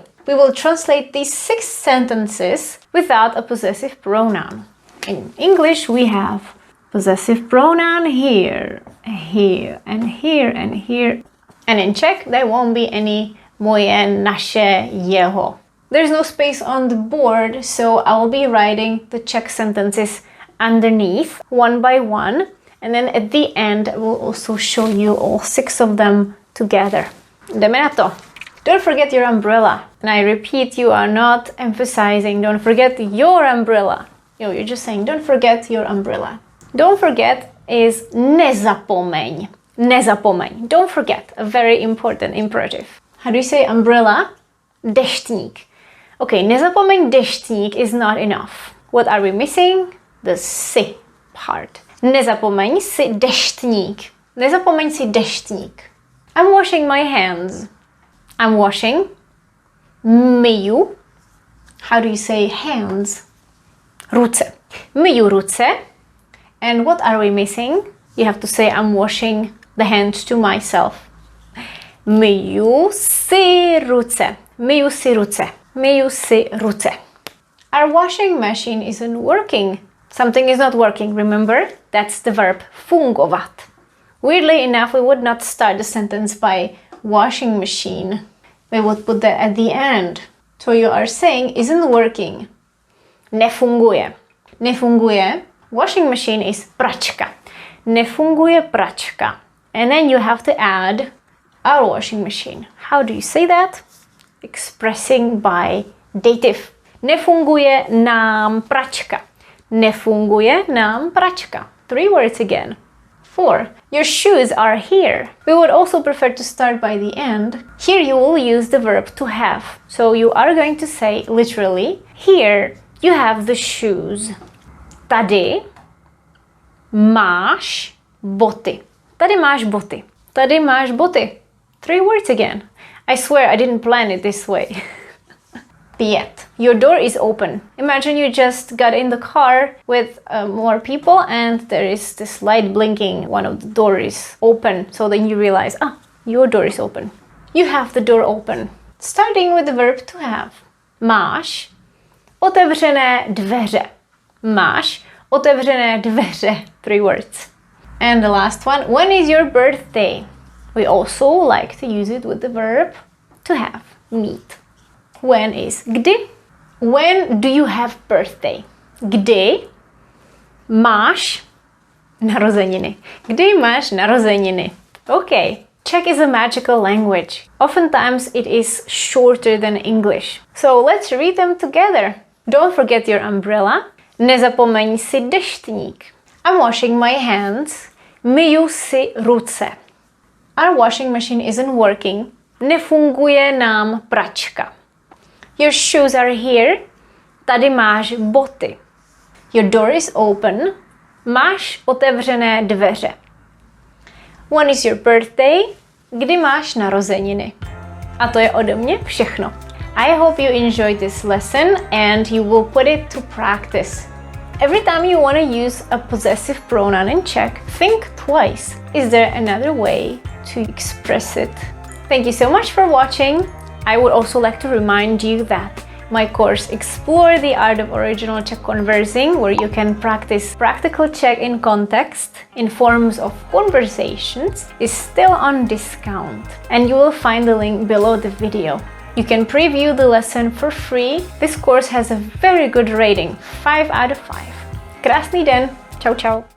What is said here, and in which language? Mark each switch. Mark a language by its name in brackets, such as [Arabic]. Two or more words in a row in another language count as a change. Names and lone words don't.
[English] We will translate these 6 sentences without a possessive pronoun. In English, we have possessive pronoun here, here, and here, and here. And in Czech, there won't be any [Czech] moje, naše, jeho. [English] There's no space on the board, so I will be writing the Czech sentences underneath, one by one. And then at the end, I will also show you all 6 of them together. [Czech] Jdeme na to. [English] Don't forget your umbrella. And I repeat, you are not emphasizing, don't forget your umbrella. No, you're just saying, don't forget your umbrella. Don't forget is nezapomeň. [Czech] Nezapomeň. [English] Don't forget, a very important imperative. How do you say umbrella? Deštník. Okay, [Czech] nezapomeň deštník [English] is not enough. What are we missing? The si part. [Czech] Nezapomeň si deštník. Nezapomeň si deštník. [English] I'm washing my hands. I'm washing. Myju. How do you say hands? [Czech] Ruce. Myju ruce. [English] And what are we missing? You have to say I'm washing the hands to myself. [Czech] Myju si ruce. Myju si ruce. Myju si ruce. [English] Our washing machine isn't working. Something is not working, remember? That's the verb fungovat. Weirdly enough, we would not start the sentence by washing machine. We would put that at the end. So you are saying isn't working. [Czech] Nefunguje. Nefunguje. [English] Washing machine is pračka. [Czech] Nefunguje pračka. [English] And then you have to add our washing machine. How do you say that? Expressing by dative. [Czech] Nefunguje nám pračka. Nefunguje nám pračka. [English] 3 words again. 4. Your shoes are here. We would also prefer to start by the end. Here you will use the verb to have. So you are going to say literally, here you have the shoes. [Czech] Tady máš boty. Tady máš boty. Tady máš boty. [English] 3 words again. I swear I didn't plan it this way. 5. Your door is open. Imagine you just got in the car with more people and there is this light blinking. One of the doors is open. So then you realize, your door is open. You have the door open. Starting with the verb to have. [Czech] Máš otevřené dveře. Máš otevřené dveře. 3 words. [English] And the last one. When is your birthday? We also like to use it with the verb to have. Meet. When is kdy? When do you have birthday? [Czech] Kdy máš narozeniny? Kdy máš narozeniny? Okay. [English] Czech is a magical language. Oftentimes it is shorter than English. So let's read them together. Don't forget your umbrella. [Czech] Nezapomeň si deštník. [English] I'm washing my hands. [Czech] Myju si ruce. [English] Our washing machine isn't working. [Czech] Nefunguje nám pračka. [English] Your shoes are here. [Czech] Tady máš boty. [English] Your door is open. [Czech] Máš otevřené dveře. [English] When is your birthday? [Czech] Kdy máš narozeniny? A to je ode mě všechno. [English] I hope you enjoyed this lesson and you will put it to practice. Every time you want to use a possessive pronoun in Czech, think twice. Is there another way to express it? Thank you so much for watching. I would also like to remind you that my course Explore the Art of Original Czech Conversing, where you can practice practical Czech in context in forms of conversations, is still on discount, and you will find the link below the video. You can preview the lesson for free. This course has a very good rating, 5 out of 5. [Czech] Krásný den, čau čau.